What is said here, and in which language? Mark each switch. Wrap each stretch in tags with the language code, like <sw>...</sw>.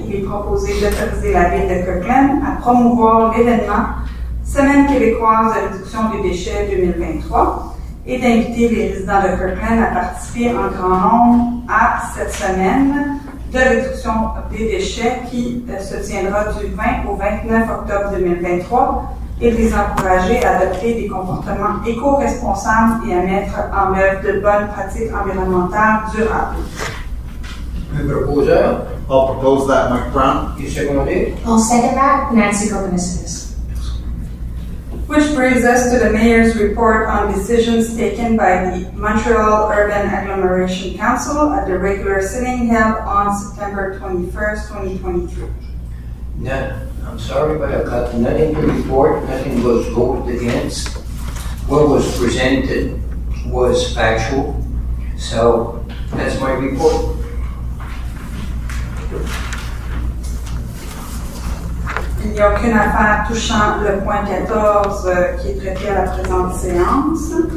<fr>Il est proposé d'autoriser la ville de Kirkland à promouvoir l'événement Semaine québécoise de réduction des déchets 2023 et d'inviter les résidents de Kirkland à participer en grand nombre à cette semaine de réduction des déchets qui se tiendra du 20 au 29 octobre 2023 et de les encourager à adopter des comportements éco-responsables et à mettre en œuvre de bonnes pratiques environnementales durables. Un proposeur.</fr> <en>I'll propose that, Mike Brown.</en> <fr>Et secondé.</fr> <en>I'll second that, Nancy Cook Mercedes. Which brings us to the Mayor's report on decisions taken by the Montreal Urban Agglomeration Council at the regular sitting held on September 21st, 2023. No, I'm sorry, but I've got nothing to report, nothing was voted against. What was presented was factual, so that's my report.</en> <fr>Il n'y a aucune affaire touchant le point 14 qui est traité à la présente séance.</fr>